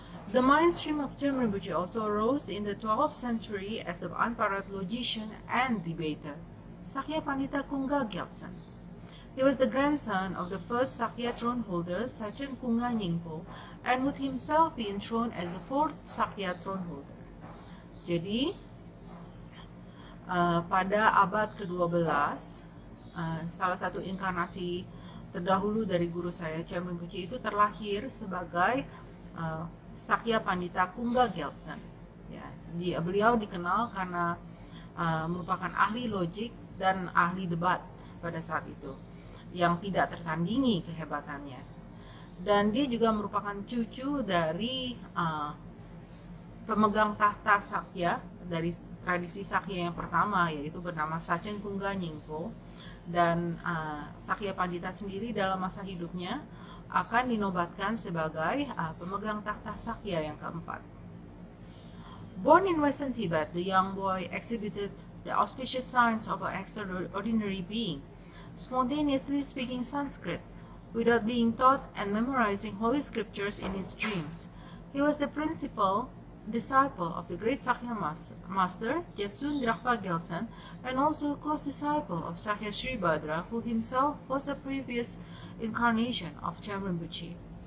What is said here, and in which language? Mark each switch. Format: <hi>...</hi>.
<en>The mainstream of Chem Rinpoche also arose in the 12th century as the unparalleled logician and debater, Sakya Pandita Kungga Gyaltsen. He was the grandson of the first Sakya throne holder, Sachen Kungga Nyingpo, and would himself be enthroned as the 4th Sakya throne holder.</en> <id>Jadi, pada abad ke-12, salah satu inkarnasi terdahulu dari guru saya, Chem Rinpoche, itu terlahir sebagai Sakya Pandita Kungga Gyaltsen. Ya, beliau dikenal karena merupakan ahli logik dan ahli debat pada saat itu, yang tidak tertandingi kehebatannya. Dan dia juga merupakan cucu dari pemegang tahta Sakya dari tradisi Sakya yang pertama, yaitu bernama Sachen Kungga Nyingpo. Dan Sakya Pandita sendiri dalam masa hidupnya akan dinobatkan sebagai pemegang tahta Sakya yang keempat.</id> <en>Born in Western Tibet, the young boy exhibited the auspicious signs of an extraordinary being, spontaneously speaking Sanskrit without being taught and memorizing holy scriptures in his dreams. He was the principal disciple of the great Sakya master Jetsun Drakpa Gyaltsen, and also a close disciple of Sakya Sribhadra, who himself was a previous incarnation of Chem Rinpoche.</en>